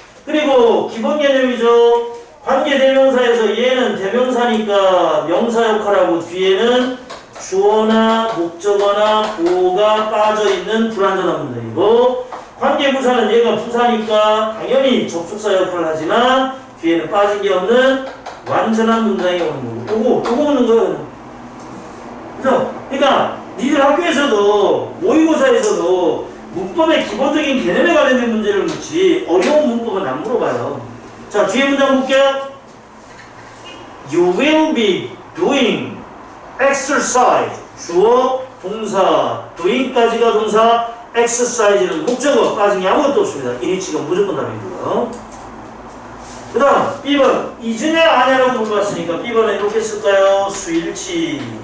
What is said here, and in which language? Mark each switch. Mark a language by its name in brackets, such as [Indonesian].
[Korean] 그리고 기본 개념이죠. 관계대명사에서 얘는 대명사니까 명사 역할하고 뒤에는 주어나 목적어나 보어가 빠져있는 불완전한 문장이고 관계부사는 얘가 부사니까 당연히 접속사 역할을 하지만 뒤에는 빠진 게 없는 완전한 문장이 오는 거고 요거 묻는 거예요. 그죠? 그러니까 니들 학교에서도 모의고사에서도 문법의 기본적인 개념에 관련된 문제를 묻지 어려운 문법은 안 물어봐요. 자, 뒤에 문장 볼게요. [English] You will be doing exercise. [Korean] 주어, 동사, doing까지가 동사, exercise는 목적어, 빠진 게 아무것도 없습니다. 이니치가 무조건 답이고요. 그 다음 B번, 이즈냐 아냐라고 물어봤으니까 B번에 이렇게 쓸까요? 수일치.